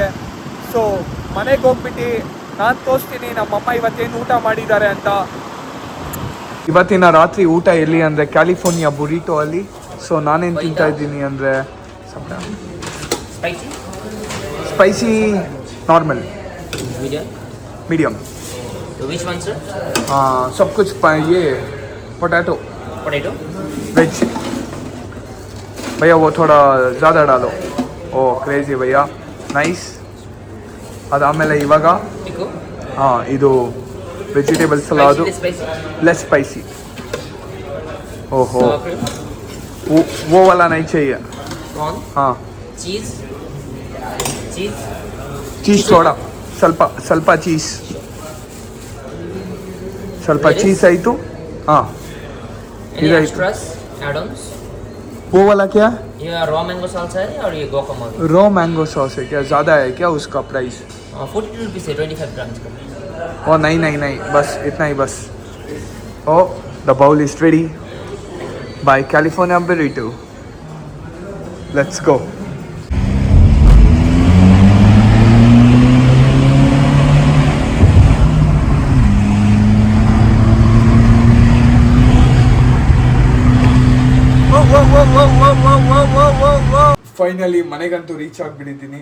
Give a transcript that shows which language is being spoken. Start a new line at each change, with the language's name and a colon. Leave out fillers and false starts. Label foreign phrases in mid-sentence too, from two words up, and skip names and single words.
Kannada: ಸೊ ಮನೆಗೆ ಹೋಗ್ಬಿಟ್ಟು ನಾನು ತೋರಿಸ್ತೀನಿ ನಮ್ಮಮ್ಮ ಇವತ್ತೇನು ಊಟ ಮಾಡಿದ್ದಾರೆ ಅಂತ. ಇವತ್ತಿನ ರಾತ್ರಿ ಊಟ ಎಲ್ಲಿ ಅಂದರೆ ಕ್ಯಾಲಿಫೋರ್ನಿಯಾ ಬುರಿಟೋ ಅಲ್ಲಿ. ಸೊ ನಾನೇನು ತಿಂತಾ ಇದ್ದೀನಿ ಅಂದರೆ
English: spicy normal medium. तो which one sir?
Hindi: सब कुछ ये पोटैटो Potato. वेज. भैया वो थोड़ा ज़्यादा डालो
English: oh crazy bhaiya nice.
Kannada: ಅದಾದಮೇಲೆ ಇವಾಗ Pico. ಹಾಂ ಇದು ವೆಜಿಟೇಬಲ್ ಸಲಾದು
English: Less spicy. less spicy. ಓಹೋ Sour cream.
Hindi: वो वाला नहीं चाहिए. Prawn.
Kannada: ಹಾಂ
English: Cheese. Cheese.
Kannada: ಚೀಸ್ ಸೋಡಾ ಸ್ವಲ್ಪ ಸ್ವಲ್ಪ ಚೀಸ್ ಸ್ವಲ್ಪ Lettuce. ಚೀಸ್ ಆಯಿತು. ಹಾಂ
English: Any Either- extras? Add-ons?
Hindi: वो वाला क्या ये
English: raw mango salsa
Hindi: है और ये guacamole.
English: raw mango sauce
Hindi: है क्या? ज़्यादा है क्या उसका प्राइस? 42 रुपीज़ है 25 grams का. ओ नहीं नहीं नहीं बस इतना ही बस.
English: oh the bowl is ready by California Burrito. let's go.
Kannada: ಫೈನಲಿ ಮನೆಗಂತೂ ರೀಚ್ ಆಗಿಬಿಟ್ಟಿದ್ದೀನಿ.